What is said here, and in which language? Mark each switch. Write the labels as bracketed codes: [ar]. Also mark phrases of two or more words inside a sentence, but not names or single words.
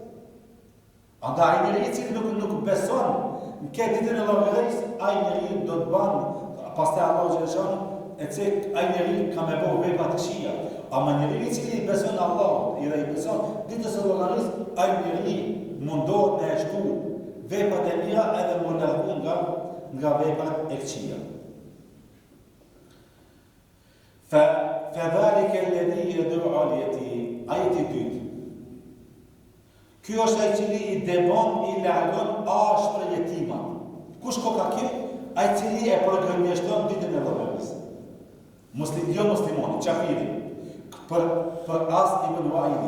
[sq] Andaj njeri I cili nuk beson në këtë ditën e llogarisë, ai njeri do të banë, pastaj Allahu xhaleshanu e cek ai njeri ka me bëu vepra të këqija. Ama njeri I cili I beson Allahut, I beson ditës së llogarisë, ai njeri mundohet me shtu veprat e mira edhe më largu nga veprat e këqija. [ar] فذلك الذي يدعو اليتيم. [sq] Ajeti 2. Ky është ai cili I dëbon, I largon ashpër jetimat. Kush ka ky? Ai cili e përgënjeshton ditën e llogarisë. Jo muslimani, qafiri. Për As ibn Wa'il.